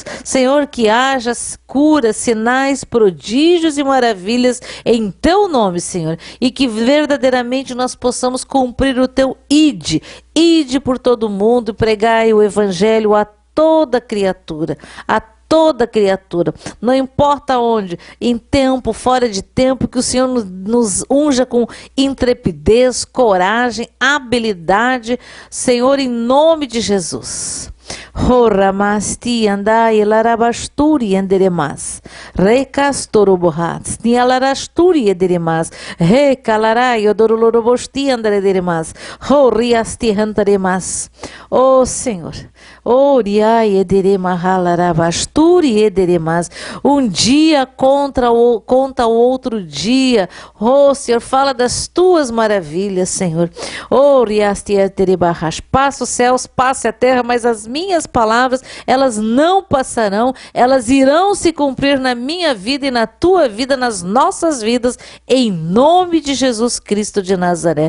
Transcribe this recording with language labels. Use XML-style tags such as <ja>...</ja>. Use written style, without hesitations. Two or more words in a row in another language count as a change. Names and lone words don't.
<pt>Senhor, que haja cura, sinais, prodígios e maravilhas em teu nome, Senhor, e que verdadeiramente nós possamos cumprir o teu ide por todo mundo, pregai o evangelho a toda criatura, não importa onde, em tempo, fora de tempo, que o Senhor nos unja com intrepidez, coragem, habilidade, Senhor, em nome de Jesus. Horamasti andai larabasturi anderemas recastorobohats ni alarasturi anderemas recalarai odorolorobosti anderemas horiasti hantaremas. Oh Senhor, oriai ederema halarabasturi ederemas. Um dia conta o outro dia. Oh Senhor, fala das tuas maravilhas, Senhor. Oriasti ederebahas. Passa os céus, passe a terra, mas as minhas palavras, elas não passarão, elas irão se cumprir na minha vida e na tua vida, nas nossas vidas, em nome de Jesus Cristo de Nazaré.</pt>